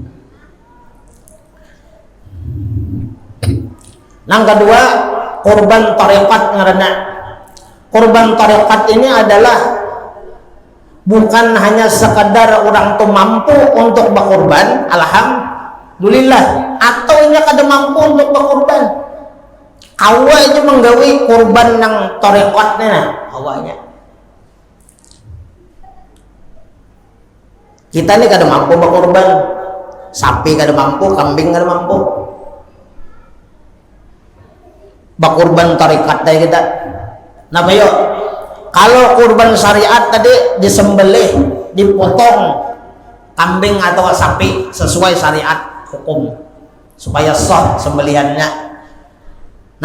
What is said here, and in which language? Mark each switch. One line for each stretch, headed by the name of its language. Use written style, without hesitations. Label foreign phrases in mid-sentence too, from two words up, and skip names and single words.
Indonesian: Yang kedua, kurban tarekat ngaranna. Kurban tarekat ini adalah bukan hanya sekadar orang tuh mampu untuk berkurban, alhamdulillah, atau ini kada mampu untuk berkurban.
Banjar: Awak aja menggawi kurban yang tarekatnya, awaknya. Kita ini kada mampu berkurban, sapi kada mampu, kambing kada mampu.
Indonesian: Berkurban tarekat dari kita. Nah, bayo, kalau kurban syariat tadi disembelih, dipotong kambing atau sapi sesuai syariat hukum supaya sah sembelihannya.